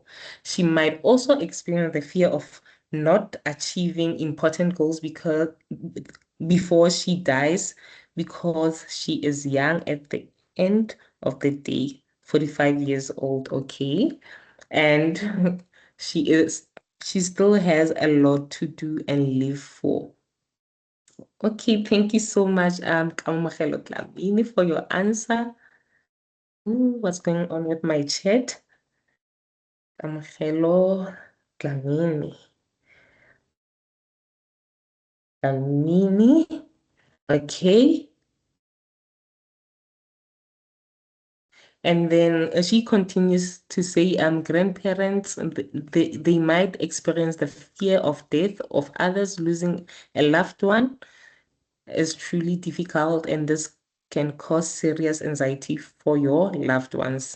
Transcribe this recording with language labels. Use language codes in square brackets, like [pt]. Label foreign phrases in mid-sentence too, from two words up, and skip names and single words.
[en] She might also experience the fear of not achieving important goals because before she dies, because she is young at the end of the day, 45 years old, okay? And she still has a lot to do and live for. Okay, thank you so much, Kamogelo Dlamini, for your answer. Ooh, what's going on with my chat? Kamogelo Dlamini. Dlamini. Okay. And then she continues to say, grandparents, they might experience the fear of death of others. Losing a loved one is truly difficult, and this can cause serious anxiety for your loved ones.